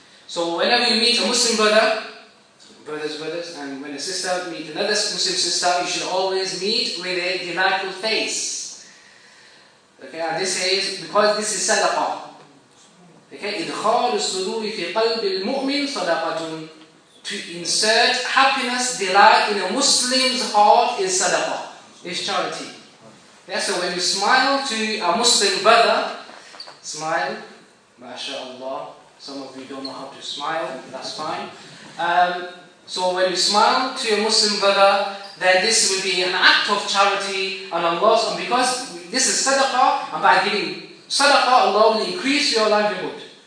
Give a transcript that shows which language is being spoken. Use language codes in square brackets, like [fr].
[en] So whenever you meet a Muslim brother, brothers, and when a sister meet another Muslim sister, you should always meet with a delightful face. Okay, and this is because this is sadaqah. [ar] Okay, إدخال السرور في قلب المؤمن صدقة. [en] To insert happiness, delight in a Muslim's heart is sadaqah, is charity. Yeah, so when you smile to a Muslim brother, smile, mashallah. Some of you don't know how to smile, that's fine. So when you smile to a Muslim brother, then this will be an act of charity and Allah, and because this is sadaqah, and by giving sadaqah, Allah will increase your livelihood.